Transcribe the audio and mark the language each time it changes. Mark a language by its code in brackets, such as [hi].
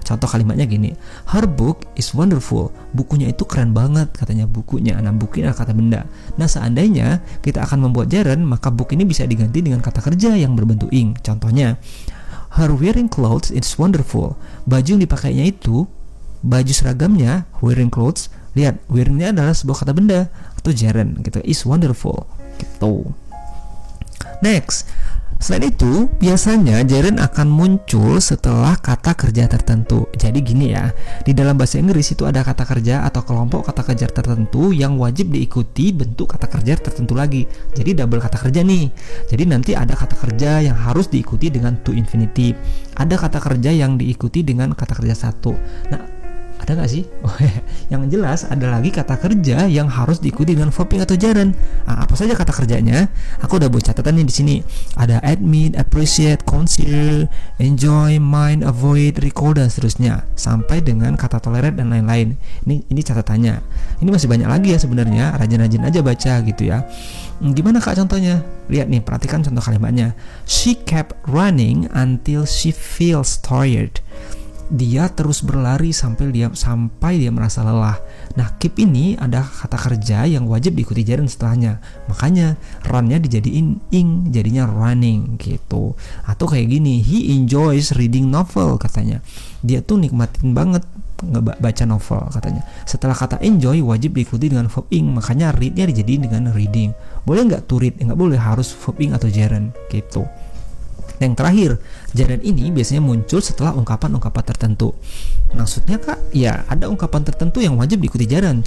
[id] Contoh kalimatnya gini, [en] her book is wonderful. [id] Bukunya itu keren banget katanya bukunya. Nah, buku ini adalah kata benda. Nah, seandainya kita akan membuat gerund, maka book ini bisa diganti dengan kata kerja yang berbentuk ing. Contohnya, [en] her wearing clothes is wonderful. [id] Baju yang dipakainya itu, baju seragamnya, [en] wearing clothes. [id] Lihat, wearing-nya adalah sebuah kata benda atau gerund gitu, is wonderful gitu. Next, selain itu biasanya gerund akan muncul setelah kata kerja tertentu. Jadi gini ya, di dalam bahasa Inggris itu ada kata kerja atau kelompok kata kerja tertentu yang wajib diikuti bentuk kata kerja tertentu lagi. Jadi double kata kerja nih. Jadi nanti ada kata kerja yang harus diikuti dengan to infinitive. Ada kata kerja yang diikuti dengan kata kerja satu. Nah, ada nggak sih? Yang jelas ada lagi kata kerja yang harus diikuti dengan verb atau gerund. Nah, apa saja kata kerjanya? Aku udah buat catatan nih di sini. Ada admit, appreciate, consider, enjoy, mind, avoid, recall dan seterusnya sampai dengan kata tolerate dan lain-lain. Ini catatannya. Ini masih banyak lagi ya sebenarnya. Rajin-rajin aja baca gitu ya. Gimana kak contohnya? Lihat nih, perhatikan contoh kalimatnya. [en] She kept running until she feels tired. [id] Dia terus berlari sampai dia merasa lelah. Nah, keep ini ada kata kerja yang wajib diikuti gerund setelahnya. Makanya run-nya dijadiin ing, jadinya running gitu. Atau kayak gini, [en] he enjoys reading novel [id] katanya. Dia tuh nikmatin banget baca novel katanya. Setelah kata enjoy wajib diikuti dengan verb ing, makanya read-nya dijadiin dengan reading. Boleh nggak to read? Nggak boleh, harus verb ing atau gerund gitu. Yang terakhir, gerund ini biasanya muncul setelah ungkapan-ungkapan tertentu. Maksudnya kak, ya ada ungkapan tertentu yang wajib diikuti gerund.